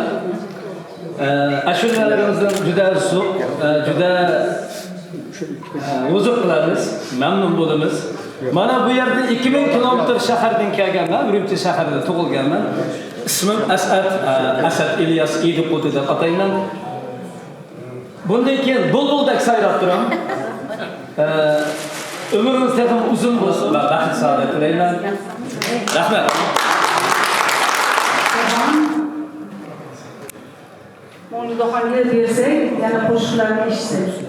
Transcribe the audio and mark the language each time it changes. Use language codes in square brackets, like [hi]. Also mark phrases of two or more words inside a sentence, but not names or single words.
[uz] Ashulalarimizdan juda uzoq, juda o'ziq qilamiz, mamnun bo'lamiz. Mana bu yerda 2000 kilometr shahardan kelganman, Urumchi shahrida tug'ilganman. Ismim Asad Ilyas Idiqudi deb atayman. Bundan keyin bulbuldek sayrab turaman. [tr] Ömrünüz hem uzun olsun ve [uz] baxt saadet tilayman. Rahmat. Mavludoxonga bersak, yana qo'shiqlarni eshitsak.